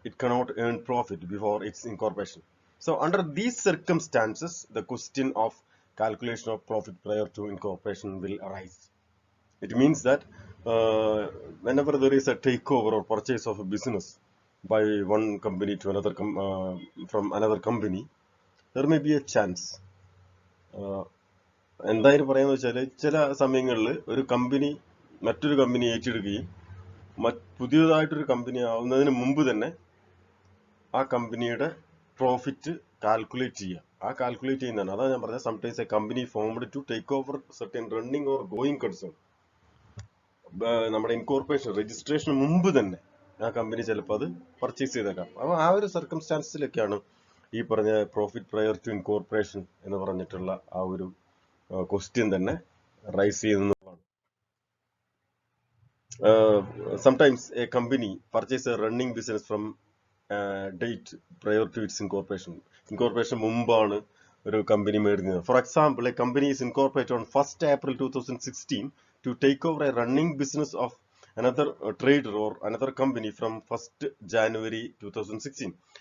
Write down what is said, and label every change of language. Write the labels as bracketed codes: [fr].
[en] It cannot earn profit before its incorporation. So under these circumstances, the question of calculation of profit prior to incorporation will arise. It means that whenever there is a takeover or purchase of a business by one company to another from another company, there may be a chance. [ml] എന്തായാലും പറയാന്ന് വെച്ചാൽ ചില സമയങ്ങളിൽ ഒരു company മറ്റൊരു company ഏറ്റെടുക്കുകയും പുതിയതായിട്ടൊരു company ആവുന്നതിന് മുമ്പ് തന്നെ ആ കമ്പനിയുടെ പ്രോഫിറ്റ് കാൽക്കുലേറ്റ് ചെയ്യുക. ആ കാൽക്കുലേറ്റ് ചെയ്യുന്നതാണ്. അതാണ് ഞാൻ പറഞ്ഞത്, [en] Sometimes a company formed to take over certain running or going concern. [ml] നമ്മുടെ ഇൻകോർപ്പറേഷൻ രജിസ്ട്രേഷന് മുമ്പ് തന്നെ ആ കമ്പനി ചിലപ്പോൾ അത് പർച്ചേസ് ചെയ്തേക്കാം. അപ്പോൾ ആ ഒരു സർക്കംസ്റ്റാൻസിലൊക്കെയാണ് ഈ പറഞ്ഞ പ്രോഫിറ്റ് പ്രയർ ടു ഇൻകോർപ്പറേഷൻ എന്ന് പറഞ്ഞിട്ടുള്ള ആ ഒരു ക്വസ്റ്റ്യൻ തന്നെ റൈസ് ചെയ്യുന്നതാണ്. [en] Sometimes a company purchase a running business from date prior to its incorporation. [ml] Incorporation മുമ്പാണ് ഒരു കമ്പനി മേടിക്കുന്നത്. [en] For example, a company is incorporated on 1st April 2016 to take over a running business of another trader or another company from 1st January 2016.